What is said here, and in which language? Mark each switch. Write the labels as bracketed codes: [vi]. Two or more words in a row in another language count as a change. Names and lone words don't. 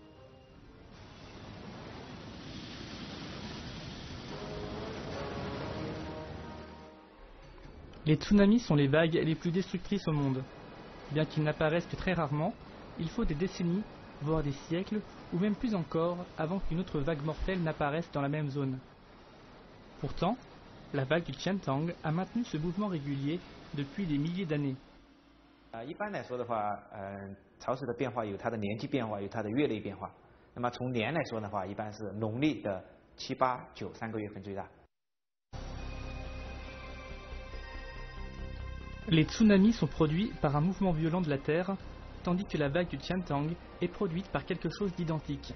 [fr] Les tsunamis sont les vagues les plus destructrices au monde. Bien qu'ils n'apparaissent que très rarement, il faut des décennies, voire des siècles, ou même plus encore, avant qu'une autre vague mortelle n'apparaisse dans la même zone. Pourtant, la vague du Qiantang a maintenu ce mouvement régulier depuis des milliers d'années. [zh] 一般来说的话，潮水的变化有它的年纪变化，有它的月类变化。那么从年来说的话，一般是农历的7、8、9 3个月份最大。 [fr] Les tsunamis sont produits par un mouvement violent de la Terre, tandis que la vague du Qiantang est produite par quelque chose d'identique.